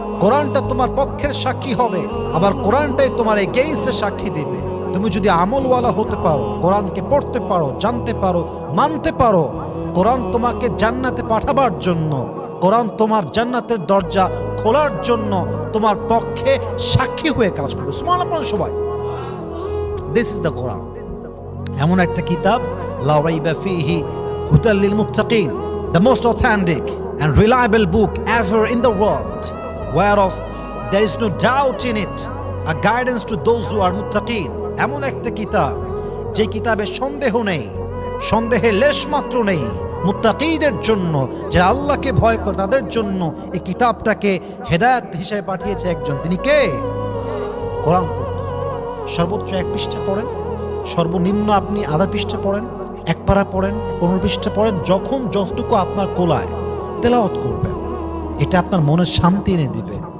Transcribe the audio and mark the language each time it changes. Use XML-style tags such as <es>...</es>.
<bn>কোরআনটা তোমার পক্ষের সাক্ষী হবে, আবার কোরআনটাই তোমার এগেইনস্টে সাক্ষী দিবে। তুমি যদি আমলওয়ালা হতে পারো, কোরআনকে পড়তে পারো, জানতে পারো, মানতে পারো, কোরআন তোমাকে জান্নাতে পাঠাবার জন্য, কোরআন তোমার জান্নাতের দরজা খোলার জন্য তোমার পক্ষে সাক্ষী হয়ে কাজ করবে। সুবহানাল্লাহ সবাই।</bn> <en>this is the Quran,</en> <bn>এমন একটা কিতাব,</bn> <ar>লা রাইবা ফীহি হুদাল লিল মুত্তাকিন,</ar> <en>The most authentic and reliable book ever in the world, whereof there is no doubt in it, a guidance to those who are muttaqin.</en> <bn>এমন একটা কিতাব যে কিতাবে সন্দেহ নেই, সন্দেহের লেশ মাত্র নেই। মুত্তাকিদের জন্য, যারা আল্লাহকে ভয় করে তাদের জন্য এই কিতাবটাকে হেদায়েত হিসেবে পাঠিয়েছে একজন, তিনি কে? কোরআন পড়তে হবে। সর্বোচ্চ 1 পৃষ্ঠা পড়েন, সর্বনিম্ন আপনি আধা পৃষ্ঠা পড়েন, 1 পারা পড়েন, 15 পৃষ্ঠা পড়েন, যখন যতটুকু আপনার কোলায় তেলাওয়াত করবেন, এটা আপনার মনে শান্তি এনে দিবে।</bn>